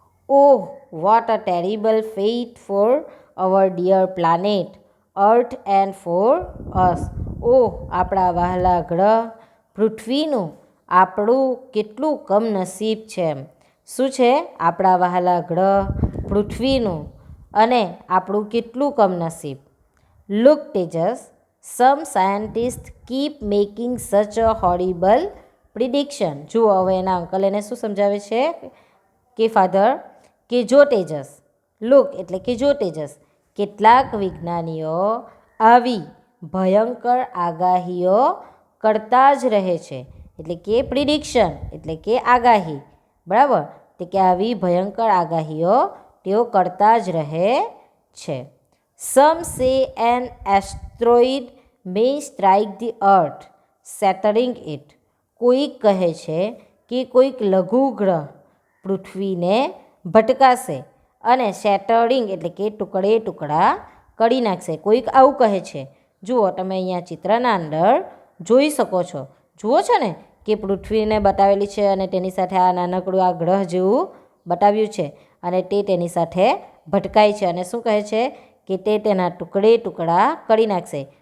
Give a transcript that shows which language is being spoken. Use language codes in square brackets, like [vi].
[en] Oh, what a terrible fate for our dear planet, Earth and for us. [gu] આપણા વહાલા ગ્રહ પૃથ્વીનું આપણું કેટલું કમનસીબ છે. શું છે? આપણા વહાલા ગ્રહ પૃથ્વીનું અને આપણું કેટલું કમનસીબ. [en] Look, Tejas, some scientists keep making such a horrible prediction. [gu] જુઓ હવે એના અંકલ એને શું સમજાવે છે કે ફાધર કે જો તેજસ, લુક એટલે કે જો તેજસ, કેટલાક વિજ્ઞાનીઓ આવી ભયંકર આગાહીઓ કરતા જ રહે છે. એટલે કે પ્રિડિક્શન એટલે કે આગાહી, બરાબર, તે કે આવી ભયંકર આગાહીઓ તેઓ કરતા જ રહે છે. [en] Some say an asteroid may strike the earth, shattering it. [gu] કોઈક કહે છે કે કોઈક લઘુ ગ્રહ પૃથ્વીને ભટકાશે અને શેટરિંગ એટલે કે ટુકડે ટુકડા કરી નાખશે. કોઈક આવું કહે છે. જુઓ તમે અહીંયા ચિત્રના અંદર જોઈ શકો છો. જુઓ છો ને કે પૃથ્વીને બતાવેલી છે અને તેની સાથે આ નાનકડું આ ગ્રહ જેવું બતાવ્યું છે અને તે તેની સાથે ભટકાય છે અને શું કહે છે કે તે તેના ટુકડે ટુકડા કરી નાખશે.